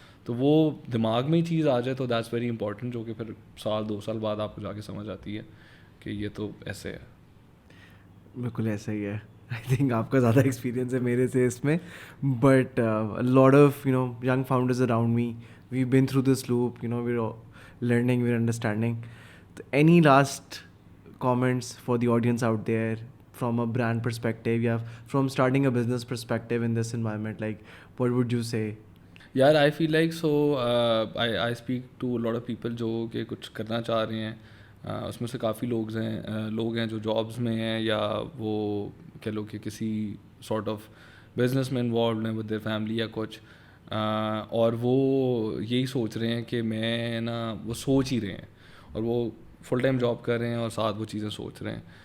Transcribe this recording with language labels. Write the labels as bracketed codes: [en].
[hi] तो वो दिमाग में ही चीज़ आ जाए तो [en] that's very important, [hi] जो कि फिर 1-2 साल बाद आपको जाके समझ आती है कि ये तो ऐसे है. बिल्कुल ऐसा ही है. [en] I think [hi] आपका ज़्यादा एक्सपीरियंस है मेरे से इसमें, [en] But lot of young founders around me, we bin through this loop, we're learning, we're understanding. Any last comments for the audience out there from a brand perspective, yeah, from starting a business perspective in this environment, like what would you say? यार I feel like so I speak to lot of people [hi] जो कि कुछ करना चाह रहे हैं. उसमें से काफ़ी लोग हैं जो जॉब्स में हैं या वो कह लो कि किसी सॉर्ट ऑफ बिजनेस में इन्वॉल्व हैं [en] with their family [hi] या कुछ, और वो यही सोच रहे हैं कि मैं ना, वो सोच ही रहे हैं और वो फुल टाइम जॉब कर रहे हैं और साथ वो चीज़ें सोच रहे हैं.